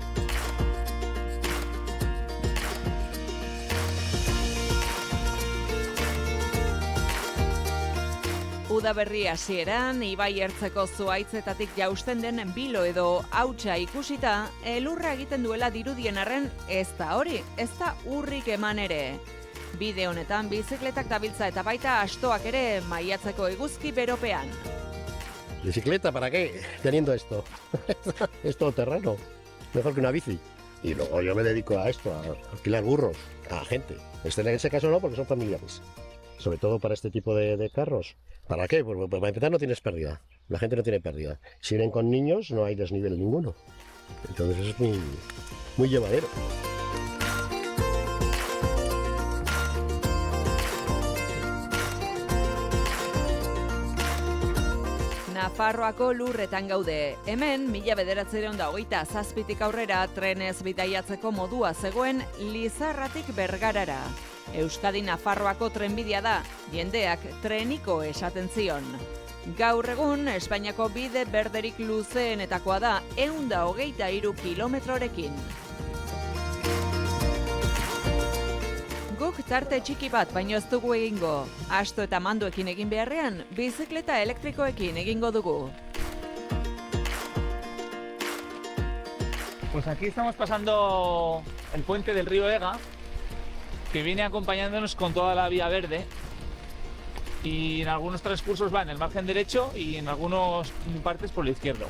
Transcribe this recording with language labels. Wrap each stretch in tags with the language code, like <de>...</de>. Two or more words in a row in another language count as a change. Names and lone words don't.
<eu>Udaberri hasieran, ibai ertzeko zuhaitzetatik jausten den bilo edo hautsa ikusita, elurra egiten duela dirudien arren ez da hori, ez da urrik eman ere. Bide honetan bizikletak dabiltza eta baita astoak ere maiatzeko eguzki beropean.</eu> <es>¿Bicicleta para qué? Teniendo esto. Es todo terreno. Mejor que una bici. Y luego yo me dedico a esto, a alquilar burros a gente. En ese caso no, porque son familiares. Sobre todo para este tipo de carros. ¿Para qué? Pues para empezar no tienes pérdida. La gente no tiene pérdida. Si vienen con niños no hay desnivel ninguno. Entonces es muy llevadero.</es> <eu>Nafarroako lurretan gaude. Hemen, 1927 aurrera trenez bidaiatzeko modua zegoen Lizarratik Bergarara. Euskadi-Nafarroako trenbidea da, jendeak treniko esaten zion. Gaur egun, Espainiako bide berderik luzeenetakoa da 123 kilometrorekin. Guk tarte txiki bat baino ez dugu egingo. Asto eta mandoekin egin beharrean, bizikleta elektrikoekin egingo dugu.</eu> <es>Pues aquí estamos pasando el puente del río Ega, que viene acompañándonos con toda la vía verde, y en algunos transcursos va en el margen derecho y en algunas partes por el izquierdo.</es>